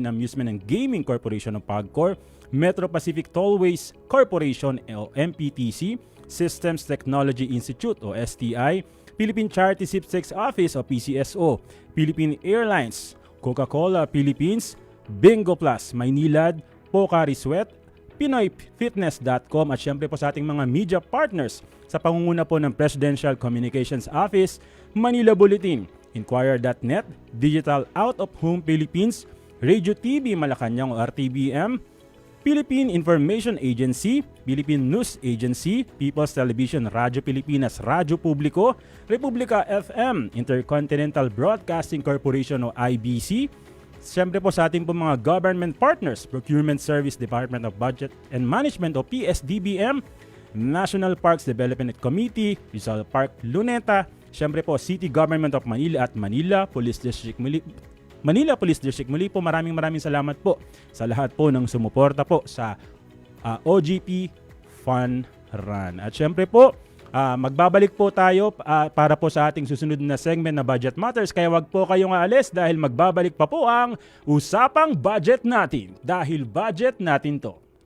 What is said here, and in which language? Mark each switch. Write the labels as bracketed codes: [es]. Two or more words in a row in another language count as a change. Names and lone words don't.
[tl] Amusement and Gaming Corporation o PAGCOR, Metro Pacific Tollways Corporation o MPTC, Systems Technology Institute o STI, Philippine Charity Sweepstakes Office o PCSO, Philippine Airlines, Coca-Cola Philippines, Bingo Plus, Maynilad, Pocari Sweat, PinoyFitness.com at syempre po sa ating mga [en] media partners [tl] sa pangunguna po ng Presidential Communications Office, Manila Bulletin, Inquirer.net, Digital Out of Home Philippines, Radio TV Malacanang o RTBM, Philippine Information Agency, Philippine News Agency, People's Television, Radyo Pilipinas, Radyo Publiko, Republika FM, Intercontinental Broadcasting Corporation o IBC, siyempre po sa ating po mga [en] government partners, [tl] Procurement Service Department of Budget and Management o PSDBM, National Parks Development Committee, Rizal Park Luneta, siyempre po City Government of Manila at Manila Police District. Muli po maraming salamat po sa lahat po ng sumuporta po sa OGP Fun Run. At syempre po, magbabalik po tayo para po sa ating susunod na segment na Budget Matters, kaya wag po kayong aalis dahil magbabalik pa po ang Usapang Budget Natin dahil budget natin to.